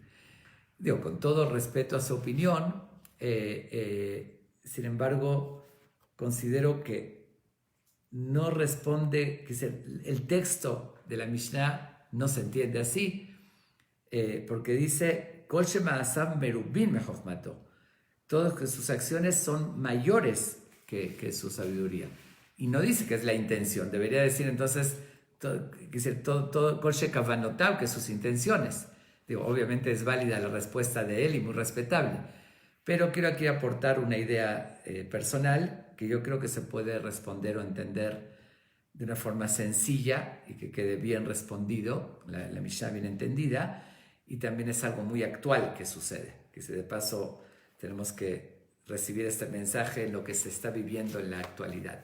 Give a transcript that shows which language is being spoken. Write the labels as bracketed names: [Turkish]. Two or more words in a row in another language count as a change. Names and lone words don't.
[Spanish] Digo, con todo respeto a su opinión, sin embargo, considero que no responde, que el texto de la Mishnah no se entiende así, porque dice, [Hebrew] כל שמעשיו מרובים מחכמתו, [Spanish] todas sus acciones son mayores que su sabiduría. Y no dice que es la intención, debería decir entonces, todo [Hebrew] כל שכוונותיו, [Spanish] que sus intenciones. Digo, obviamente es válida la respuesta de él y muy respetable, pero quiero aquí aportar una idea personal que yo creo que se puede responder o entender de una forma sencilla y que quede bien respondido, la Mishnah bien entendida, y también es algo muy actual que sucede, que si de paso tenemos que recibir este mensaje en lo que se está viviendo en la actualidad.